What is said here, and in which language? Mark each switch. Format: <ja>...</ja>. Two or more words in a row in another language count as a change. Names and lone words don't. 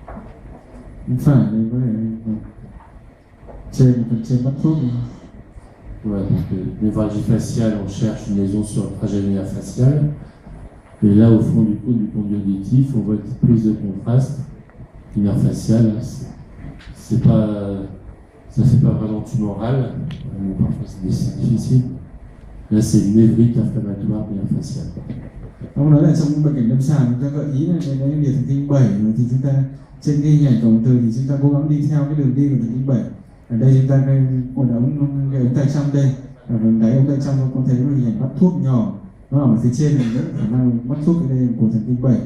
<vi>Bên phải đây có thể trên phần trên bắt thuốc này.</vi> <fr>Voilà, donc névralgie faciale, on cherche une lésion sur le trajet du nerf facial. Et là, au fond du conduit auditif, on voit une petite prise de contraste du nerf facial. Ça fait pas vraiment tumoral, mais parfois c'est difficile. Là, c'est une névrite inflammatoire du nerf facial.</fr> <vi>Ông nói là trong bệnh cảnh lâm sàng chúng ta gợi ý là cái liệt thần kinh 7 thì chúng ta trên cái hình ảnh tổng từ thì chúng ta cố gắng đi theo cái đường đi của thần kinh 7. Ở đây chúng ta cái ống tay trong đây, ở đáy ống tay trong con thấy một hình ảnh bắt thuốc nhỏ, nó ở phía trên này rất khả năng bắt thuốc cái đây của thần kinh 7.</vi>